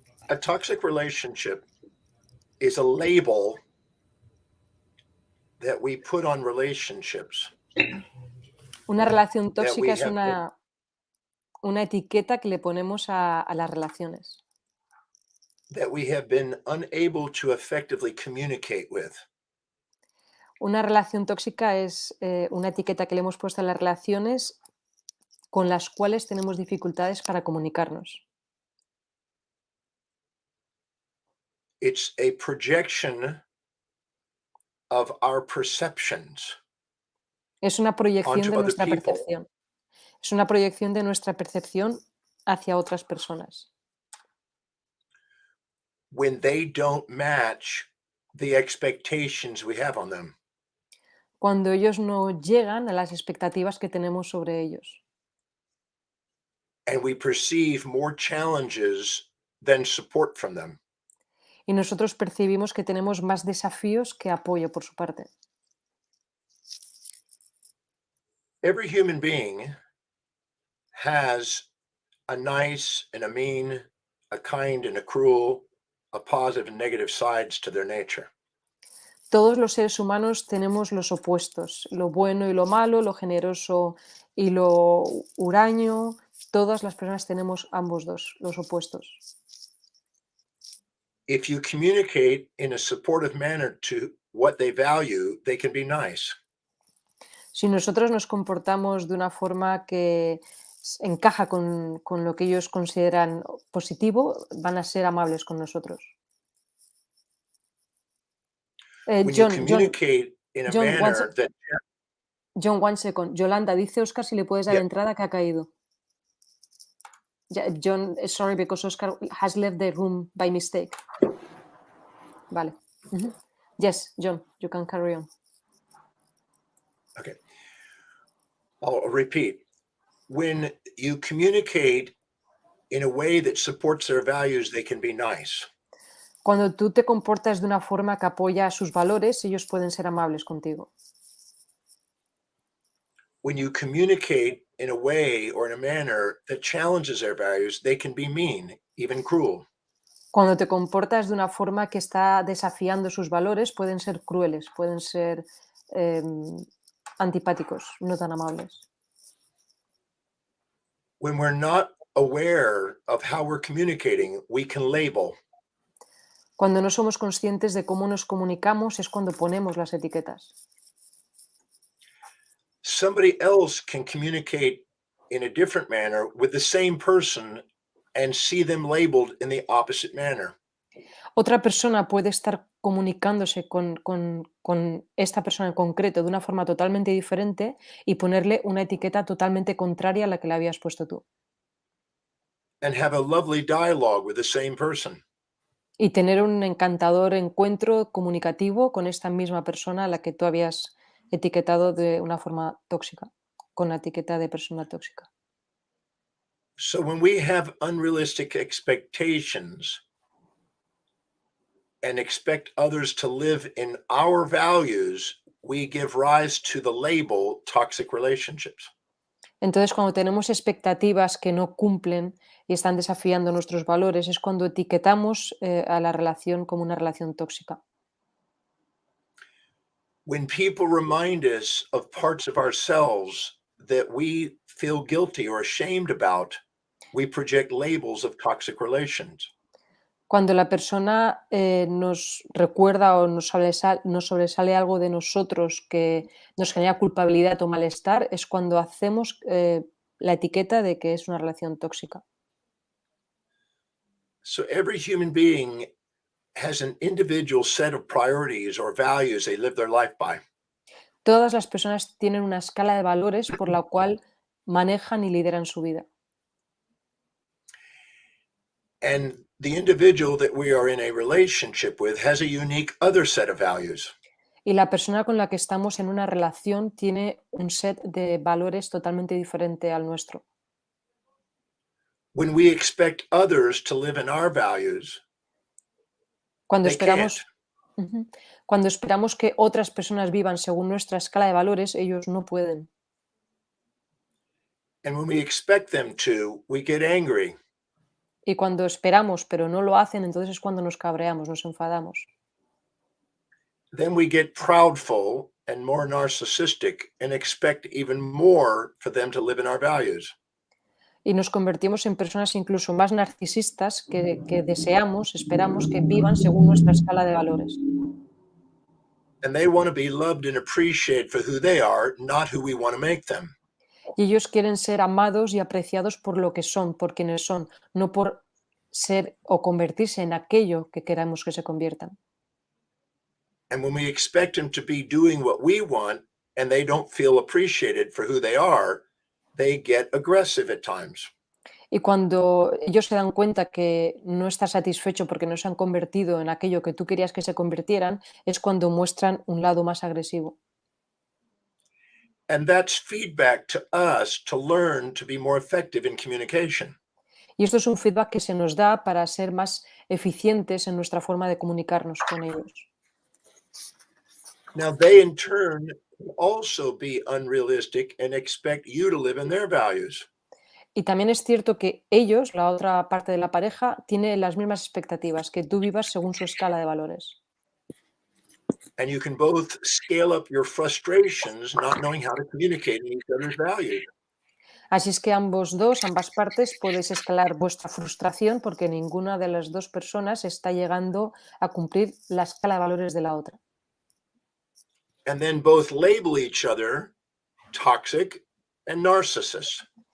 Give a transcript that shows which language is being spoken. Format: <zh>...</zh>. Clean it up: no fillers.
<en>A toxic relationship is a label that we put on relationships.</en> <es>Una relación</es> <en>That we</en> <es>tóxica es</es> <en>have</en> <es>una etiqueta que le ponemos a las relaciones,</es> <en>that we have been unable to effectively communicate with.</en> <es>Una relación tóxica es una etiqueta que le hemos puesto a las relaciones con las cuales tenemos dificultades para comunicarnos.</es> <en>It's a projection of our perceptions</en> <es>Es una proyección</es> <en>onto</en> <es>de</es> <en>other</en> <es>nuestra</es> <en>people.</en> <es>percepción. Es una proyección de nuestra percepción hacia otras personas.</es> <en>When they don't match the expectations we have on them.</en> <es>Cuando ellos no llegan a las expectativas que tenemos sobre ellos.</es> <en>And we perceive more challenges than support from them.</en> <es>Y nosotros percibimos que tenemos más desafíos que apoyo por su parte.</es> <en>Every human being has a nice and a mean, a kind and a cruel, a positive and negative sides to their nature.</en> <es>Todos los seres humanos tenemos los opuestos, lo bueno y lo malo, lo generoso y lo huraño. Todas las personas tenemos ambos dos, los opuestos.</es> <en>If you communicate in a supportive manner to what they value, they can be nice.</en> <es>Si nosotros nos comportamos de una forma que encaja con lo que ellos consideran positivo, van a ser amables con nosotros.</es> <en>When you communicate in a John, manner that John, one second.</en> <es>Yolanda, dice Óscar si le puedes dar</es> <en>Yeah.</en> <es>entrada, que ha caído.</es> <en>John, sorry, because Óscar has left the room by mistake.</en> <es>Vale.</es> <en>Mhm. Yes, John, you can carry on. Okay. I'll repeat. When you communicate in a way that supports their values, they can be nice.</en> <es>Cuando tú te comportas de una forma que apoya sus valores, ellos pueden ser amables contigo.</es> <en>When you communicate in a way or in a manner that challenges their values, they can be mean, even cruel.</en> <es>Cuando te comportas de una forma que está desafiando sus valores, pueden ser crueles, pueden ser antipáticos, no tan amables.</es> <en>When we're not aware of how we're communicating, we can label.</en> <es>Cuando no somos conscientes de cómo nos comunicamos es cuando ponemos las etiquetas.</es> <en>Somebody else can communicate in a different manner with the same person and see them labeled in the opposite manner.</en> <es>Otra persona puede estar comunicándose con esta persona en concreto de una forma totalmente diferente y ponerle una etiqueta totalmente contraria a la que le habías puesto tú.</es> <en>And have a lovely dialogue with the same person.</en> <es>Y tener un encantador encuentro comunicativo con esta misma persona a la que tú habías etiquetado de una forma tóxica, con la etiqueta de persona tóxica.</es> <en>So when we have unrealistic expectations and expect others to live in our values, we give rise to the label toxic relationships.</en> <es>Entonces, cuando tenemos expectativas que no cumplen y están desafiando nuestros valores, es cuando etiquetamos a la relación como una relación tóxica.</es> <en>When people remind us of parts of ourselves that we feel guilty or ashamed about, we project labels of toxic relations.</en> <es>Cuando la persona nos recuerda o nos sobresale algo de nosotros que nos genera culpabilidad o malestar, es cuando hacemos la etiqueta de que es una relación tóxica.</es> <en>So every human being has an individual set of priorities or values they live their life by.</en> <es>Todas las personas tienen una escala de valores por la cual manejan y lideran su vida.</es> <en>And the individual that we are in a relationship with has a unique other set of values.</en> <es>Y la persona con la que estamos en una relación tiene un set de valores totalmente diferente al nuestro.</es> <en>When we expect others to live in our values,</en> <es>Cuando</es> <en>they can't. Ujú.</en> <es>Cuando esperamos que otras personas vivan según nuestra escala de valores, ellos no pueden.</es> <en>And when we expect them to, we get angry.</en> <es>Y cuando esperamos pero no lo hacen, entonces es cuando nos cabreamos, nos enfadamos.</es> <en>Then we get proudful and more narcissistic and expect even more for them to live in our values.</en> <es>Y nos convertimos en personas incluso más narcisistas que deseamos, esperamos que vivan según nuestra escala de valores.</es> <en>And they want to be loved and appreciated for who they are, not who we want to make them.</en> <es>Y ellos quieren ser amados y apreciados por lo que son, por quienes son, no por ser o convertirse en aquello que queramos que se conviertan.</es> <en>And when we expect them to be doing what we want and they don't feel appreciated for who they are, they get aggressive at times.</en> <es>Y cuando ellos se dan cuenta que no estás satisfecho porque no se han convertido en aquello que tú querías que se convirtieran, es cuando muestran un lado más agresivo.</es> <en>And that's feedback to us to learn to be more effective in communication.</en> <es>Y esto es un feedback que se nos da para ser más eficientes en nuestra forma de comunicarnos con ellos.</es> <en>Now, they in turn can also be unrealistic and expect you to live in their values.</en> <es>Y también es cierto que ellos, la otra parte de la pareja, tiene las mismas expectativas, que tú vivas según su escala de valores.</es> <en>And you can both scale up your frustrations not knowing how to communicate in each other's values.</en> <es>Así es que ambas partes podéis escalar vuestra frustración porque ninguna de las dos personas está llegando a cumplir la escala de valores de la otra.</es> <en>And then both label each other toxic and narcissist.</en>